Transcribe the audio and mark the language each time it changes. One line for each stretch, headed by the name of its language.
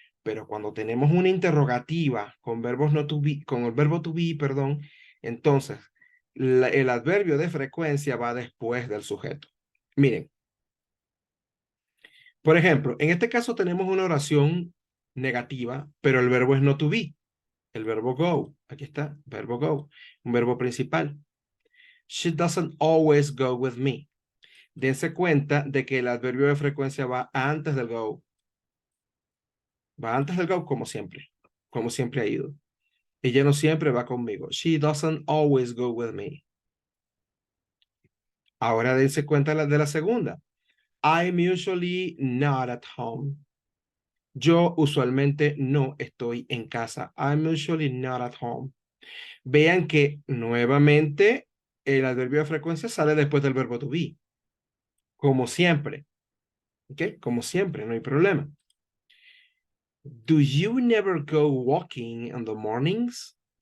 Spanish: Pero cuando tenemos una interrogativa con verbos no to be, con el verbo to be, perdón, entonces el adverbio de frecuencia va después del sujeto. Miren, por ejemplo, en este caso tenemos una oración negativa, pero el verbo es no to be. El verbo go, aquí está, verbo go, un verbo principal.
English: She doesn't always go with me.
Spanish: Dense cuenta de que el adverbio de frecuencia va antes del go. Va antes del go como siempre ha ido. Ella no siempre va conmigo.
English: She doesn't always go with me.
Spanish: Ahora dense cuenta de la segunda.
English: I'm usually not at home.
Spanish: Yo usualmente no estoy en casa.
English: I'm usually not at home.
Spanish: Vean que nuevamente el adverbio de frecuencia sale después del verbo to be. Como siempre. ¿Ok? Como siempre, no hay problema.
English: Do you never go walking in the mornings?